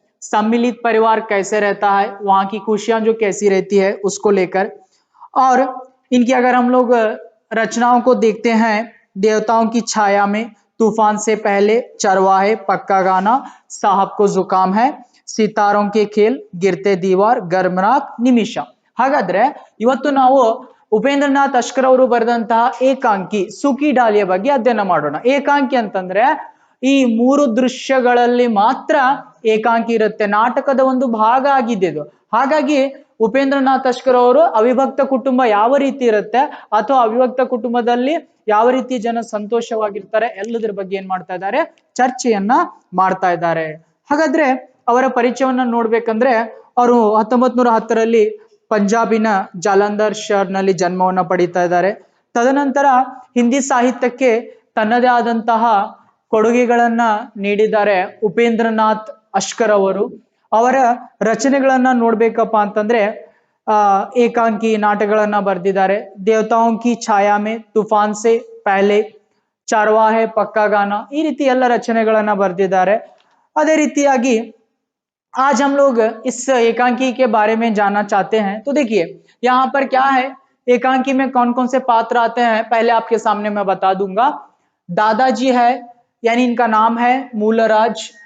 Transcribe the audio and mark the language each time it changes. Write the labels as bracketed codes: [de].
[hi] सम्मिलित परिवार कैसे रहता है, वहां की खुशियां जो कैसी रहती है उसको लेकर। और इनकी अगर हम लोग रचनाओं को देखते हैं, देवताओं की छाया में, तूफान से पहले, चरवाहे, पक्का गाना, साहब को जुकाम है, सितारों के खेल, गिरते दीवार, गर्मराग, निमिಷ। [kn] ಹಾಗಾದ್ರೆ ಇವತ್ತು ನಾವು ಉಪೇಂದ್ರನಾಥ್ ಅಶ್ಕರ್ ಅವರು ಬರೆದಂತಹ ಏಕಾಂಕಿ ಸುಖಿ ಡಾಲಿಯ ಬಗ್ಗೆ ಅಧ್ಯಯನ ಮಾಡೋಣ। ಏಕಾಂಕಿ ಅಂತಂದ್ರೆ ಈ ಮೂರು ದೃಶ್ಯಗಳಲ್ಲಿ ಮಾತ್ರ ಏಕಾಂಕಿ ಇರುತ್ತೆ, ನಾಟಕದ ಒಂದು ಭಾಗ ಆಗಿದೆ ಇದು। ಹಾಗಾಗಿ ಉಪೇಂದ್ರನಾಥ್ ಅಶ್ಕರ್ ಅವರು ಅವಿಭಕ್ತ ಕುಟುಂಬ ಯಾವ ರೀತಿ ಇರುತ್ತೆ ಅಥವಾ ಅವಿಭಕ್ತ ಕುಟುಂಬದಲ್ಲಿ ಯಾವ ರೀತಿ ಜನ ಸಂತೋಷವಾಗಿರ್ತಾರೆ ಎಲ್ಲದರ ಬಗ್ಗೆ ಏನ್ ಮಾಡ್ತಾ ಇದ್ದಾರೆ, ಚರ್ಚೆಯನ್ನ ಮಾಡ್ತಾ ಇದ್ದಾರೆ। ಹಾಗಾದ್ರೆ ಅವರ ಪರಿಚಯವನ್ನ ನೋಡ್ಬೇಕಂದ್ರೆ ಅವರು 1910ರಲ್ಲಿ ಪಂಜಾಬಿನ ಜಾಲಂಧರ್ ಶಹರ್ನಲ್ಲಿ ಜನ್ಮವನ್ನ ಪಡೀತಾ ಇದ್ದಾರೆ। ತದನಂತರ ಹಿಂದಿ ಸಾಹಿತ್ಯಕ್ಕೆ ತನ್ನದೇ ಆದಂತಹ ಕೊಡುಗೆಗಳನ್ನ ನೀಡಿದ್ದಾರೆ ಉಪೇಂದ್ರನಾಥ್ ಅಶ್ಕರ್ ಅವರು। ಅವರ ರಚನೆಗಳನ್ನ ನೋಡ್ಬೇಕಪ್ಪ ಅಂತಂದ್ರೆ ಏಕಾಂಕಿ ನಾಟಕಗಳನ್ನ ಬರೆದಿದ್ದಾರೆ। ದೇವತಾओं की छाया में, तूफान से पहले, ಚರವಾಹೆ, ಪಕ್ಕಾ ಗಾನ, ಈ ರೀತಿ ಎಲ್ಲ ರಚನೆಗಳನ್ನ ಬರೆದಿದ್ದಾರೆ। ಅದೇ ರೀತಿಯಾಗಿ [hi] आज हम लोग इस एकांकी के बारे में जानना चाहते हैं। तो देखिए यहाँ पर क्या है, एकांकी में कौन कौन से पात्र आते हैं पहले आपके सामने मैं बता दूंगा। दादाजी है, यानी इनका नाम है मूलराज।